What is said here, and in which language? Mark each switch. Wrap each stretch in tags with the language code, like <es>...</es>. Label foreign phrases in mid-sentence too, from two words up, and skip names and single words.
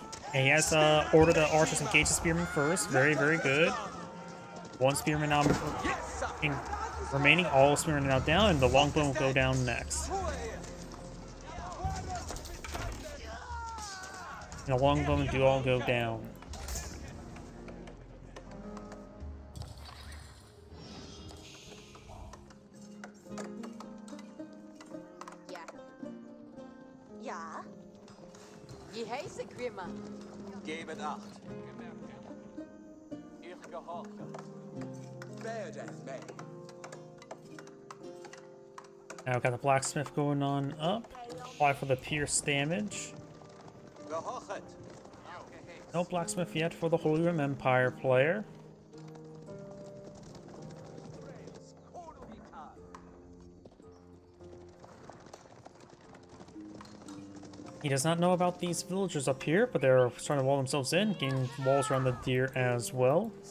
<en>And he has ordered the archers engage the spearman first. Very, very good. One spearman now remaining. All spearmen are now down, and the longbow will go down next. And the longbowmen do all go down.</en> <de>Ja. Ja? Je heet ik weer, man. Gebt acht. Ich gehorche. Werdet mij.</de> <en>Now we've got the blacksmith going on up. Apply for the pierce damage.</en> <de>Gehorchet.</de> <en>No blacksmith yet for the Holy Rim Empire player. He does not know about these villagers up here, but they're starting to wall themselves in, getting walls around the deer as well.</en>